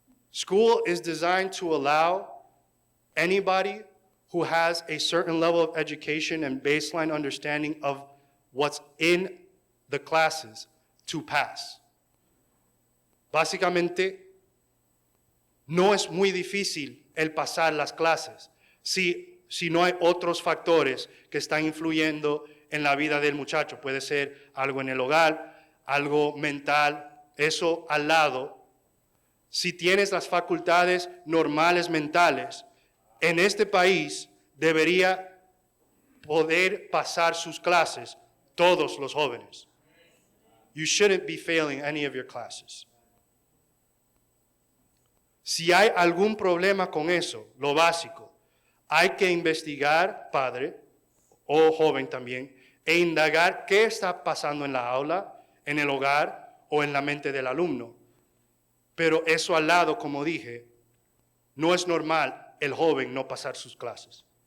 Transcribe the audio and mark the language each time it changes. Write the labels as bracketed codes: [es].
[en] School is designed to allow anybody who has a certain level of education and baseline understanding of what's in the classes to pass. [es] Básicamente, no es muy difícil el pasar las clases si no hay otros factores que están influyendo en la vida del muchacho. Puede ser algo en el hogar, algo mental, eso al lado. Si tienes las facultades normales mentales, en este país debería poder pasar sus clases todos los jóvenes. [en] You shouldn't be failing any of your classes. [es] Si hay algún problema con eso, lo básico, hay que investigar, padre o joven también, e indagar qué está pasando en la aula, en el hogar o en la mente del alumno. Pero eso al lado, como dije, no es normal el joven no pasar sus clases.